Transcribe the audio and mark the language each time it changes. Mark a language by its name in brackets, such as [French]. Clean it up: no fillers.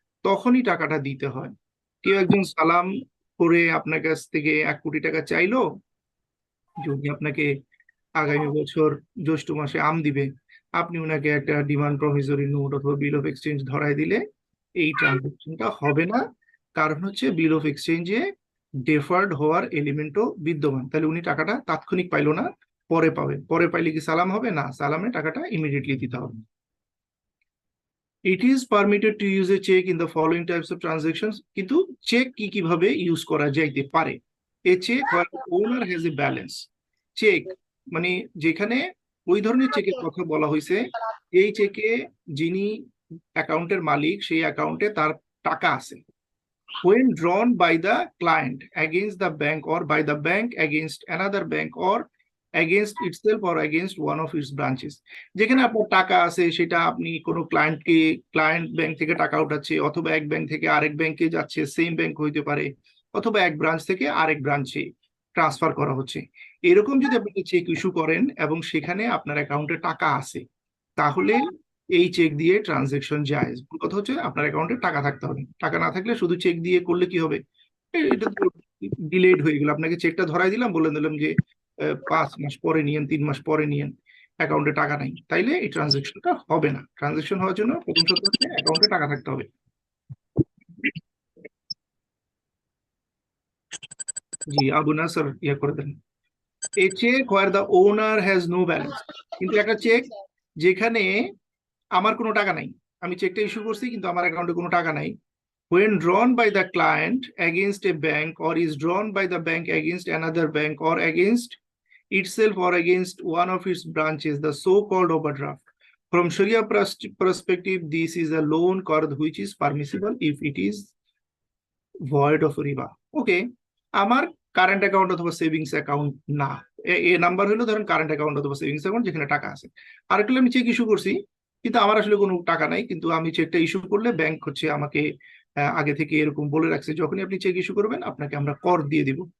[Bangla] তখনই টাকাটা দিতে হয়। কেউ একজন সালাম করে আপনার কাছ থেকে 1 কোটি টাকা চাইলো, যদি আপনাকে আগামী বছর জ্যৈষ্ঠ মাসে আম দিবে, আপনি ওনাকে একটা ডিমান্ড প্রমিসরি নোট অথবা বিল অফ এক্সচেঞ্জ ধরাই দিলে এই ট্রানজাকশনটা হবে না। কারণ হচ্ছে বিল অফ এক্সচেঞ্জে ডেফার্ড হওয়ার এলিমেন্টও বিদ্যমান। তাহলে উনি টাকাটা তাৎক্ষণিক পাইলো না, পরে পাবে। পরে পাইলে কি সালাম হবে? না, সালামে টাকাটা ইমিডিয়েটলি দিতে হবে। [English] It is permitted to use a check in the following types of transactions. [Bangla] কিন্তু চেক কিভাবে ইউজ করা যাইতে পারে? [English] A check where the owner has a balance. [Bangla] Check মানে যেখানে ওই ধরনের চেকের কথা বলা হয়েছে, এই চেকে যিনি অ্যাকাউন্টের মালিক, সেই অ্যাকাউন্টে তার টাকা আছে। [English] When drawn by the client against the bank or by the bank against another bank or against itself or against one of its branches. [Bangla] যেখানে আপনার টাকা আছে, সেটা আপনি কোনো ক্লায়েন্ট ব্যাংক থেকে টাকা উঠাচ্ছে, অথবা এক ব্যাংক থেকে আরেক ব্যাংকে যাচ্ছে, সেম ব্যাংক হইতে পারে, অথবা এক ব্রাঞ্চ থেকে আরেক ব্রাঞ্চে ট্রান্সফার করা হচ্ছে। এরকম যদি আপনি চেক ইস্যু করেন এবং সেখানে আপনার অ্যাকাউন্টে টাকা আছে, তাহলে এই চেক দিয়ে ট্রানজেকশন জায়েজ। কথা হচ্ছে আপনার অ্যাকাউন্টে টাকা থাকতে হবে। টাকা না থাকলে শুধু চেক দিয়ে করলে কি হবে? এটা তো ডিলেড হয়ে গেল। আপনাকে চেকটা ধরাই দিলাম, বলে দিলাম যে 5 মাস পরে নিয়েন, 3 মাস পরে নিয়েন, অ্যাকাউন্টে টাকা নাই, তাইলে এই ট্রানজেকশনটা হবে না। ট্রানজেকশন হওয়ার জন্য প্রথম শর্ত হচ্ছে অ্যাকাউন্টে টাকা থাকতে হবে। জি, আবু নাসর ইয়া করে দেন। [English] A cheque where the owner has no balance. [Bangla] কিন্তু একটা চেক যেখানে আমার কোনো টাকা নাই, [English] আমি চেকটা ইস্যু করছি কিন্তু আমার অ্যাকাউন্টে কোনো টাকা নাই, when drawn by the client against a bank or is drawn by the bank against another bank or against itself or against one of its branches, the so-called overdraft. From Sharia perspective, this is a loan qard which is permissible if it is void of riba. [Bangla] Okay, আমার current account অথবা savings account না, এ number হলো ধরেন current account অথবা savings account যেখানে টাকা আছে। আরেকটা আমি চেক ইস্যু করছি কিন্তু আমার আসলে কোনো টাকা নাই, কিন্তু আমি চেকটা ইস্যু করলে ব্যাংক হচ্ছে আমাকে আগে থেকে এরকম বলে রাখছে, যখনই আপনি চেক ইস্যু করবেন আপনাকে আমরা কর দিয়ে দিব।